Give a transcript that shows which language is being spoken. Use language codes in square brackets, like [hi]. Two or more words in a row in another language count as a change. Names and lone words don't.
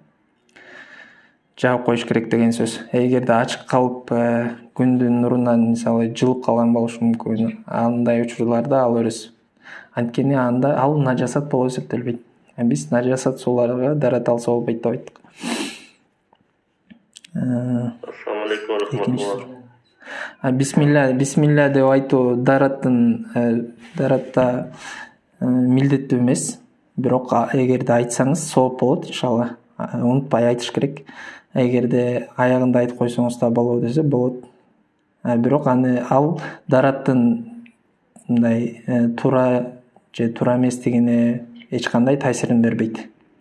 [ky] Жаап коюш керек деген сөз. Эгерде ачык калып, күндүн нурунан мисалы жылып калган болушу мүмкүн. Андай учурларда ала бересиз. Анткени анда ал нажасат болуп эсептелбейт. Биз нажасат сууларга дарат алса болбойт деп айттык. [ar] السلام عليكم ورحمة الله. [ky] Бисмилля деп айтуу даратта милдеттүү эмес. Бирок эгерде айтсаңыз сооп болот, иншалла. Унутпай айтыш керек. Эгерде аягында айтып койсоңуз да болобу десе болот. Бирок ал дараттын мындай туура же туура эместигине эч кандай таасирин бербейт.